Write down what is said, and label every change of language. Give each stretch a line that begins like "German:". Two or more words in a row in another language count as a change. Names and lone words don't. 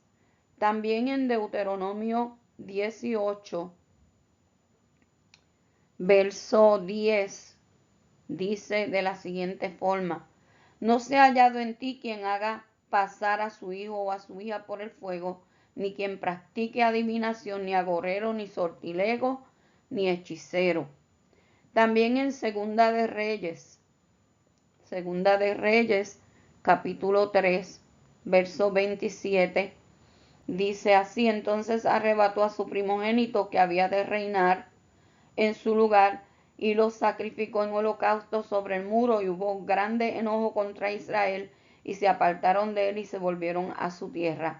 Spanish: También en Deuteronomio 18, verso 10, dice de la siguiente forma: no se ha hallado en ti quien haga pasar a su hijo o a su hija por el fuego, ni quien practique adivinación, ni agorero, ni sortilego, ni hechicero. También en Segunda de Reyes, capítulo 3, verso 27, dice así: entonces arrebató a su primogénito que había de reinar en su lugar y lo sacrificó en holocausto sobre el muro, y hubo grande enojo contra Israel y se apartaron de él y se volvieron a su tierra.